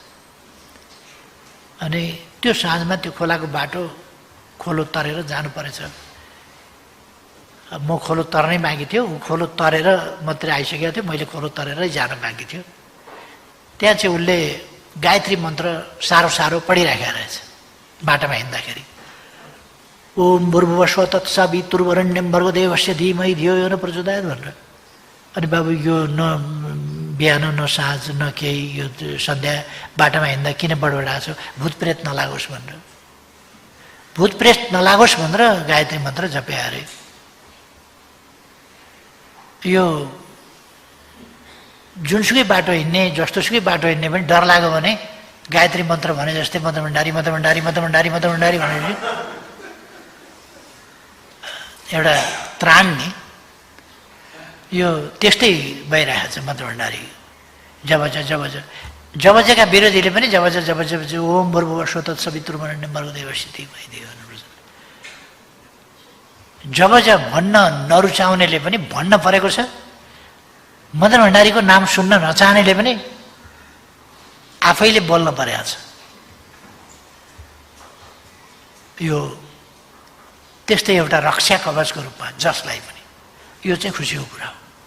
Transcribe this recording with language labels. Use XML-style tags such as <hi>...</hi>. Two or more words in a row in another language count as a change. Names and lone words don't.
<ne>अनि त्यो साँझमा त्यो खोलाको बाटो खोलो तरेर जानु परेछ। म खोलो तर्नै बाँकी थियो, ऊ खोलो तरेर मात्रै आइसकेको थियो, मैले खोलो तरेरै जान बाँकी थियो। त्यहाँ चाहिँ उसले गायत्री मन्त्र सारो सारो पढिराखेको रहेछ बाटोमा हिँड्दाखेरि।</ne> <sa>ओम भूर्भुवस्व तत्सवितुर्वरेण्यं भर्गो देवस्य धीमहि धियो यो न प्रचोदयात् भनेर।</sa> <ne>अनि बाबु यो न बिहान न साँझ न केही यो सन्ध्या बाटोमा हिँड्दा किन बडबडाएको छ, भूत प्रेत नलागोस् भनेर। भूत प्रेत नलागोस् भनेर गायत्री मन्त्र जपे अरे। यो जुनसुकै बाटो हिँड्ने जस्तोसुकै बाटो हिँड्ने पनि डर लाग्यो भने गायत्री मन्त्र भने जस्तै मन्त्र भण्डारी मन्त्र भण्डारी मन्त्र भण्डारी मन्त्र भण्डारी भनेर एउटा त्राण नि यो त्यस्तै भइरहेको छ मन्त्र भण्डारी। जबजका विरोधीले पनि जब</ne> <sa>ओम भूर्भुवस्व तत्सवितुर्वरेण्यं भर्गो देवस्य धीमहि धियो यो न प्रचोदयात्।</sa> <ne>जब भन्न नरुचाउनेले पनि भन्न परेको छ। मदन भण्डारीको नाम सुन्न नचाहनेले पनि आफैले बोल्न परेको छ। यो त्यस्तै एउटा रक्षा कवचको रूपमा जसलाई पनि यो चाहिँ खुसीको कुरा हो।</ne>